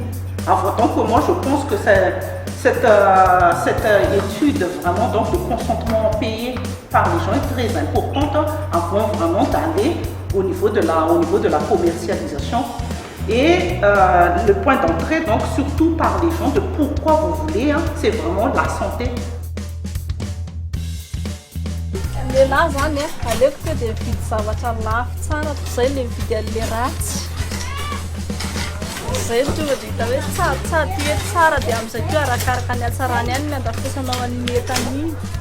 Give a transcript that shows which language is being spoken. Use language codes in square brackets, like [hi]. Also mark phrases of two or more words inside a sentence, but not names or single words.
[fr] Alors, donc moi je pense que cette étude vraiment donc, de consentement payé par les gens est très importante avant vraiment d'aller au niveau de la commercialisation. Et le point d'entrée, donc surtout par les gens de pourquoi vous voulez, c'est vraiment la santé. [mg] Lehilahy zany aleoko tonga dia mividy zavatra lafo tsara zay le mividy an'le ratsy. Zay tonga dia hita hoe tsara ty hoe tsara dia amin'izay koa arakaraka ny hatsarany ihany ny andafisanao an'iny entan'iny.